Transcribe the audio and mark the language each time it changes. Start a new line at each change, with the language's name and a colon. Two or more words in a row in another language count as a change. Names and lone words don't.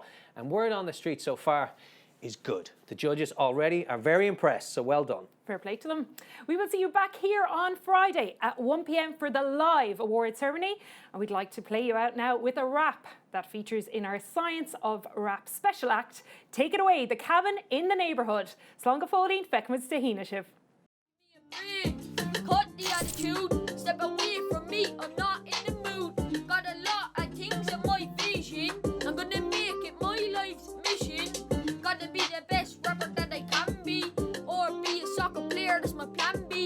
English: And word on the street so far is good. The judges already are very impressed, so well done. Fair play to them. We will see you back here on Friday at 1 p.m. for the live award ceremony. And we'd like to play you out now with a rap that features in our Science of Rap special act. Take it away, The Cabin in the Neighbourhood.
Irish: Slán go fóilín feicimid de híne sibh.
English: Cut the attitude, step away from me, I'm not in the mood. Got a lot of things in my vision, I'm gonna make it my life's mission. Gotta be the best rapper that I can be, or be a soccer player, that's my plan B.